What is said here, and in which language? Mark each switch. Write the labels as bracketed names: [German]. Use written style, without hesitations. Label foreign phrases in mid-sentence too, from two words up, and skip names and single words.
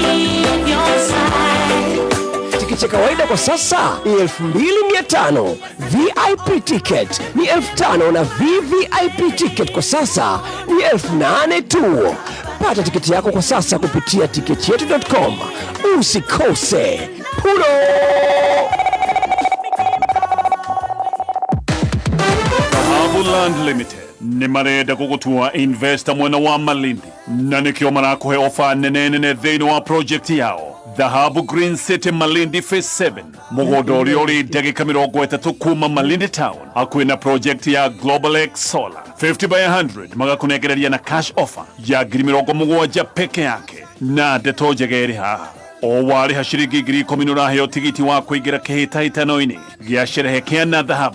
[Swahili] Tikiti ya kawaida kwa sasa ni 2,500, [English] VIP ticket [Swahili] ni 5,000 na [English] VVIP ticket [Swahili] kwa sasa ni 8,000 tu. Pata tiketi yako kwa sasa kupitia tiketyetu.com. Usikose. Puro! [Kikuyu] Land Limited nĩ marenda gũgũtua investor mwena wa Malindi na nĩkĩo marakuhe ofa nene thĩinĩ wa project yao Dhahabu Green City Malindi Phase 7 mũgũnda ũrĩa ũrĩ ndagĩka 30 kuma Malindi Town hakuhĩ na project ya Global X Solar 50 by 100 magakunegereria na [English] cash offer [Kikuyu] ya 70,000 peke yake na ndeto njega ĩrĩ haha o warĩha ciringi 10,000 ũraheo tigiti wa kũingĩra kĩhĩtahĩtano-inĩ gĩa sherehe kĩa na dhahabu.